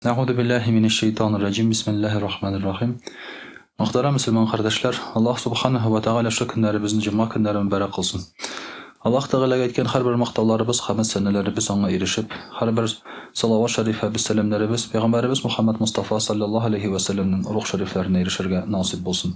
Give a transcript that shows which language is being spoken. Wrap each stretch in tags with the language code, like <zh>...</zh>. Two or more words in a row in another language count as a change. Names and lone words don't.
<ar>أعوذ بالله من الشيطان الرجيم. بسم الله الرحمن الرحيم.</ar> <tt>Мөхтәрәм мөселман кардәшләр, Аллаһ</tt> <ar>سبحانه وتعالى</ar> <tt>шу көннәребезне җомга көннәре мөбарәк кылсын. Аллаһ Тәгаләгә әйткән һәрбер мактауларыбыз, хәмд сәнәләребез аңа ирешеп, һәрбер салават шәрифәбез, сәламнәребез Пәйгамбәребез Мөхәммәд Мустафа</tt> <ar>صلى الله عليه وسلم</ar> <tt>рух шәрифләренә ирешергә насыйп булсын.</tt>